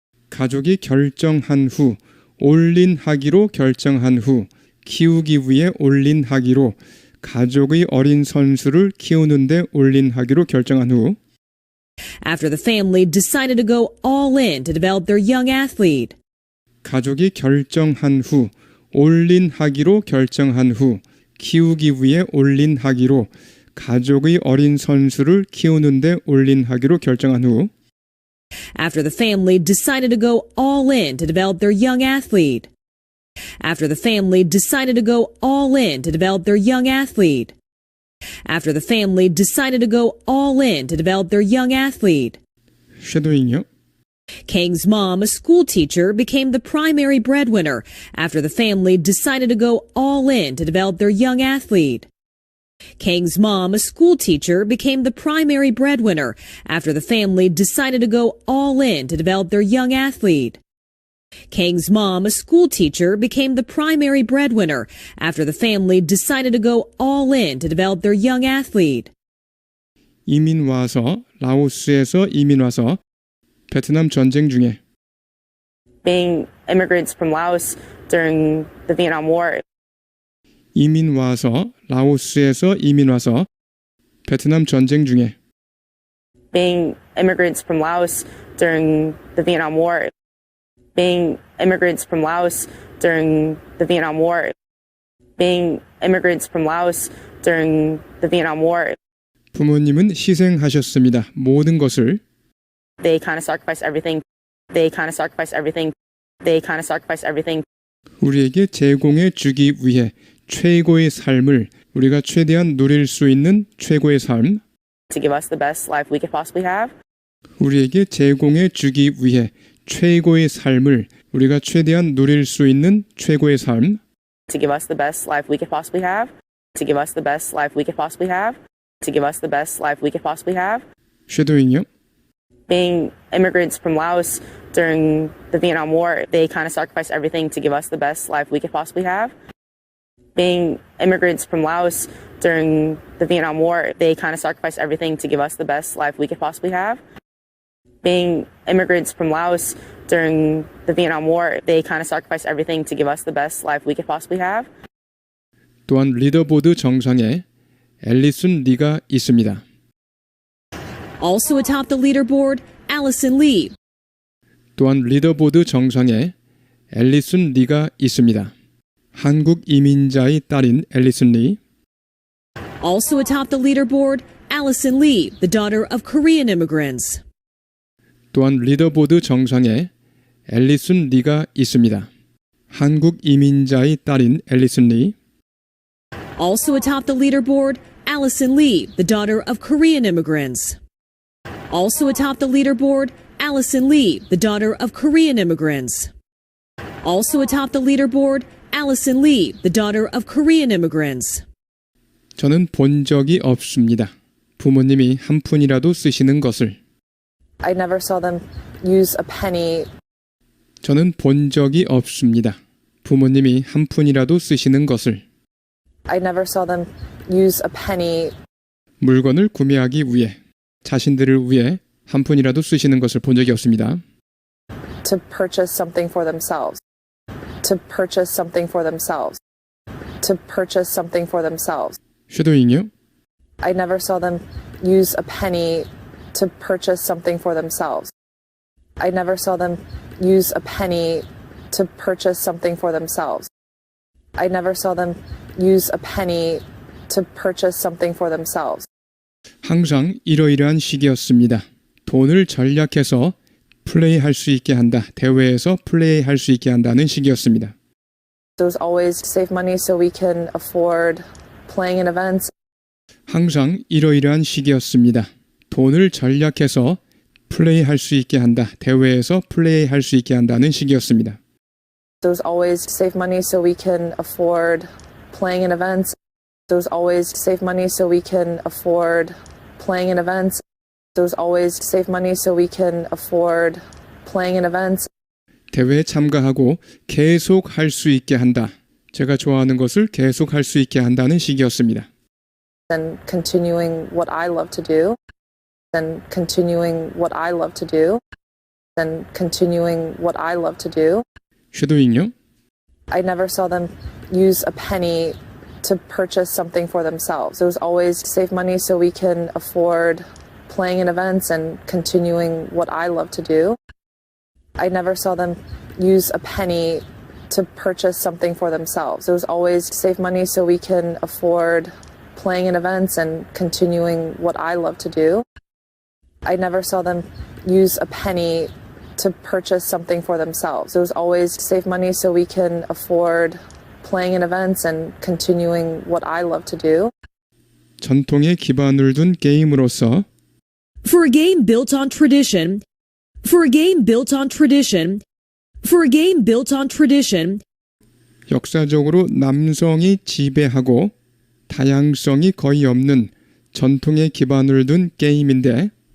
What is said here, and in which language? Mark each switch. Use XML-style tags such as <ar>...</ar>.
<ko>가족이 결정한 후 올인하기로 결정한 후 키우기 위해 올인하기로 가족의 어린 선수를 키우는데 올인하기로 결정한 후</ko> <en>After the family decided to go all in to develop their young athlete. 가족이 결정한 후 올인하기로 결정한 후 키우기 위해 올인하기로 가족의 어린 선수를 키우는데 올인하기로 결정한 후 After the family decided to go all in to develop their young athlete. After the family decided to go all in to develop their young athlete. After the family decided to go all in to develop their young athlete.</en> <ko>쉐도잉이요?</ko> <en>Kang's mom, a school teacher, became the primary breadwinner after the family decided to go all in to develop their young athlete. Kang's mom, a school teacher, became the primary breadwinner after the family decided to go all in to develop their young athlete. Kang's mom, a school teacher, became the primary breadwinner after the family decided to go all in to develop their young athlete.</en> <ko>이민 와서 라오스에서 이민 와서 베트남 전쟁 중에</ko> <en>Being immigrants from Laos during the Vietnam War.</en> <ko>이민 와서 라오스에서 이민 와서 베트남 전쟁 중에</ko> <en>Being immigrants from Laos during the Vietnam War. Being immigrants from Laos during the Vietnam War. Being immigrants from Laos during the Vietnam War.</en> <ko>부모님은 희생하셨습니다. 모든 것을.</ko> <en>They kind of sacrifice everything. They kind of sacrifice everything. They kind of sacrifice everything</en> <ko>우리에게 제공해 주기 위해 최고의 삶을 우리가 최대한 누릴 수 있는 최고의 삶.</ko> <en>to give us the best life we could possibly have.</en> <ko>우리에게 제공해 주기 위해 최고의 삶을 우리가 최대한 누릴 수 있는 최고의 삶.</ko> <en>To give us the best life we could possibly have. To give us the best life we could possibly have. To give us the best life we could possibly have.</en> <ko>쉐도잉요.</ko> <en>Being immigrants from Laos during the Vietnam War, they kind of sacrificed everything to give us the best life we could possibly have. Being immigrants from Laos during the Vietnam War, they kind of sacrificed everything to give us the best life we could possibly have. Being immigrants from Laos during the Vietnam War, they kind of sacrificed everything to give us the best life we could possibly have.</en> <ko>또한 리더보드 정상에 앨리슨 리가 있습니다.</ko> <en>Also atop the leaderboard, Allison Lee.</en> <ko>또한 리더보드 정상에 앨리슨 리가 있습니다. 한국 이민자의 딸인 앨리슨 리.</ko> <en>Also atop the leaderboard, Allison Lee, the daughter of Korean immigrants.</en> <ko>또한 리더보드 정상에 앨리슨 리가 있습니다. 한국 이민자의 딸인 앨리슨 리.</ko> <en>Also atop the leaderboard, Allison Lee, the daughter of Korean immigrants. Also atop the leaderboard, Allison Lee, the daughter of Korean immigrants. Also atop the leaderboard, Allison Lee, the daughter of Korean immigrants.</en> <ko>저는 본 적이 없습니다. 부모님이 한 푼이라도 쓰시는 것을.</ko> <en>I never saw them use a penny.</en> <ko>저는 본 적이 없습니다. 부모님이 한 푼이라도 쓰시는 것을.</ko> <en>I never saw them use a penny</en> <ko>물건을 구매하기 위해 자신들을 위해 한 푼이라도 쓰시는 것을 본 적이 없습니다.</ko> <en>to purchase something for themselves. To purchase something for themselves. To purchase something for themselves.</en> <ko>쉐도잉요.</ko> <en>I never saw them use a penny to purchase something for themselves. I never saw them use a penny to purchase something for themselves. I never saw them use a penny to purchase something for themselves.</en> <ko>항상 이러이러한 시기였습니다. 돈을 절약해서 플레이할 수 있게 한다. 대회에서 플레이할 수 있게 한다는 시기였습니다.</ko> <en>It was always to save money so we can afford playing in events.</en> <ko>항상 이러이러한 시기였습니다. 돈을 절약해서 플레이할 수 있게 한다. 대회에서 플레이할 수 있게 한다는 시기였습니다.</ko> <en>It was always to save money so we can afford playing in events. It was always to save money so we can afford playing in events. It was always to save money so we can afford playing in events.</en> <ko>대회에 참가하고 계속 할 수 있게 한다. 제가 좋아하는 것을 계속 할 수 있게 한다는 시기였습니다.</ko> <en>And continuing what I love to do. And continuing what I love to do. And continuing what I love to do.</en> <ko>쉐도잉요.</ko> <en>I never saw them use a penny to purchase something for themselves. It was always to save money so we can afford playing in events and continuing what I love to do. I never saw them use a penny to purchase something for themselves. It was always to save money so we can afford playing in events and continuing what I love to do. I never saw them use a penny to purchase something for themselves. It was always to save money so we can afford playing in events and continuing what I love to do.</en> <ko>전통에 기반을 둔 게임으로서</ko> <en>For a game built on tradition, for a game built on tradition, for a game built on tradition,</en> <ko>역사적으로 남성이 지배하고 다양성이 거의 없는 전통에 기반을 둔 게임인데</ko>